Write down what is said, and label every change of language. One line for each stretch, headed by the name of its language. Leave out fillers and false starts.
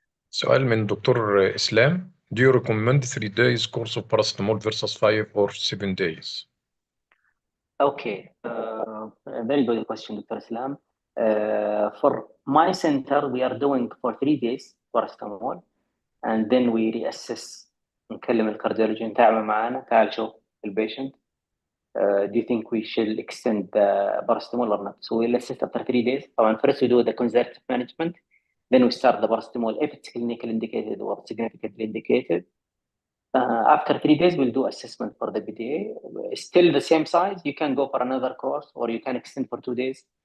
Arabic: سؤال من دكتور اسلام.
English: Do you recommend 3 days course of paracetamol versus 5 or 7 days? Okay, very good question, Dr. Islam. For my center, we are doing for 3 days paracetamol, and then we reassess.
Arabic: نكلم الكارديولوجي نتابع معانا، تعال شوف البيشنت.
English: Do you think we should extend the paracetamol or not? So we'll assess after 3 days. First we do the conservative management, then we start the paracetamol if it's clinically indicated or significantly indicated. After 3 days, we'll do assessment for the PDA. Still the same size, you can go for another course, or you can extend for 2 days.